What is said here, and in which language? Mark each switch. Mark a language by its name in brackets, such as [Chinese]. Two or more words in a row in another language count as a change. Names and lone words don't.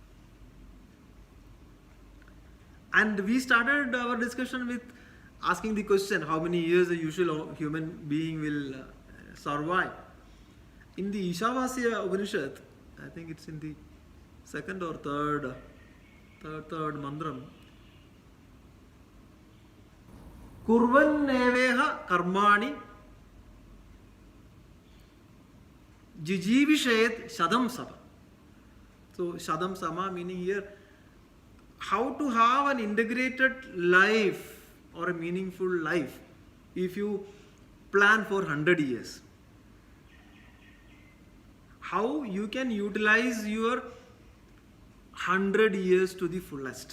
[English] And we started our discussion with asking the question, how many years a usual human being will survive. In the Ishavasya Upanishad, I think it's in the second or third mandram, [Sanskrit] Kurvanneveha karmani jijivishet shadam sama. [English] So [Sanskrit] shadam sama [English] meaning here, how to have an integrated life or a meaningful life if you plan for 100 years. How you can utilize your 100 years to the fullest.